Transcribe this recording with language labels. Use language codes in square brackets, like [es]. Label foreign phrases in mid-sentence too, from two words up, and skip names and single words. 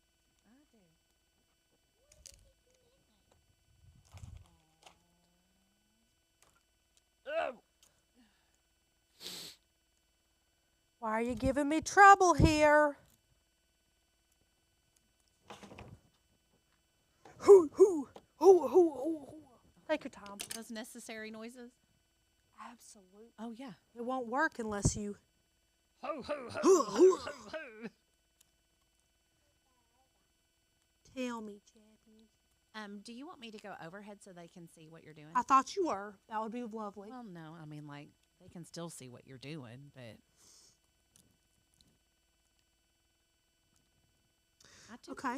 [en] Why are you giving me trouble here? Hoo, hoo, hoo, hoo, hoo, hoo. Take your time. Those necessary noises? Absolutely. Oh, yeah. It won't work unless you. Ho, ho, ho, Hoo, hoo. ho, ho. Tell me, Chappie. Do you want me to go overhead so they can see what you're doing? I thought you were. That would be lovely. Well, no. I mean, like, they can still see what you're doing, but... Okay.